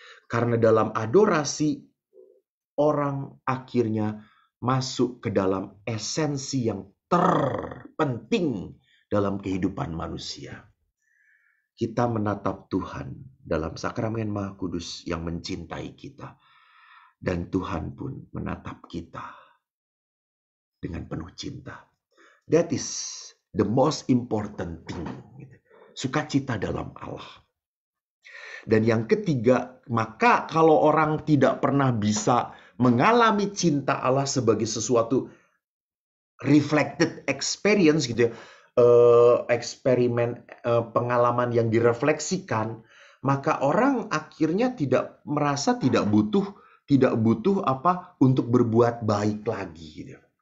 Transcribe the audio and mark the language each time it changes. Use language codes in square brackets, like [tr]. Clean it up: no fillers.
[id] Karena dalam adorasi, orang akhirnya masuk ke dalam esensi yang terpenting dalam kehidupan manusia. Kita menatap Tuhan dalam sakramen Maha Kudus yang mencintai kita. Dan Tuhan pun menatap kita dengan penuh cinta. [en] That is the most important thing. [id] Sukacita dalam Allah. Dan yang ketiga, maka kalau orang tidak pernah bisa mengalami cinta Allah sebagai sesuatu [en] reflected experience [id] gitu ya, eksperimen pengalaman yang direfleksikan, maka orang akhirnya tidak merasa tidak butuh apa untuk berbuat baik lagi gitu.